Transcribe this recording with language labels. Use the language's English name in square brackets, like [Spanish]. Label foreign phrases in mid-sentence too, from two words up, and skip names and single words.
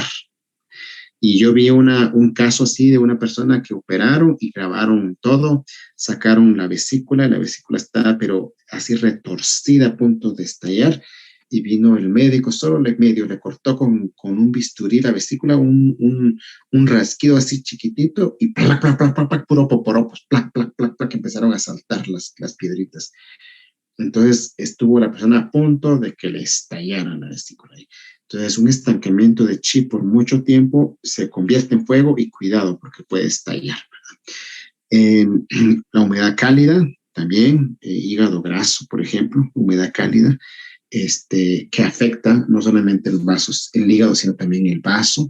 [Spanish] Y yo vi un caso así de una persona que operaron y grabaron todo, sacaron la vesícula estaba pero así retorcida a punto de estallar, y vino el médico, solo le cortó con un bisturí la vesícula, un rasquido así chiquitito, y plac, plac, plac, plac, plac, puro poporopos, plac, plac, plac, plac, empezaron a saltar las piedritas. Entonces estuvo la persona a punto de que le estallara la vesícula. Entonces un estancamiento de chi por mucho tiempo se convierte en fuego, y cuidado porque puede estallar. La humedad cálida también, hígado graso, por ejemplo, humedad cálida, que afecta no solamente los vasos, el hígado, sino también el vaso.